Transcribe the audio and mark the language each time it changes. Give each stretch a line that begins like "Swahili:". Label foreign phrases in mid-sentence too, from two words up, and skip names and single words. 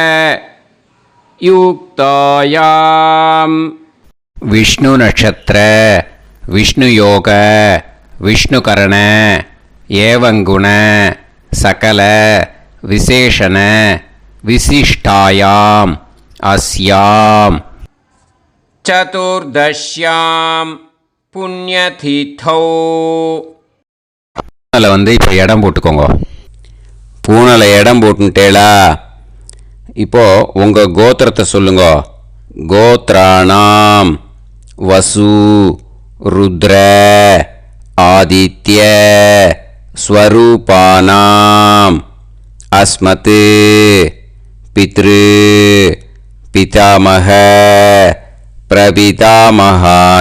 Sanskrit: युक्तायां विष्णु नक्षत्र विष्णु योग विष्णुकरण एवं गुण सकल विशेषण विशिष्टायाम् अस्याम् चतुर्दश्यां पुण्यतिथौ.
Tamil: பூனலை இப்போ இடம் போட்டுக்கோங்க. பூனலை இடம் போட்டுட்டேளா? இப்போது உங்கள் கோத்திரத்தை சொல்லுங்க.
Sanskrit: गोत्राणां वसु रुद्र आदित्य स्वरूपाणां अस्मत् पितृ पितामह प्रपितामहानां.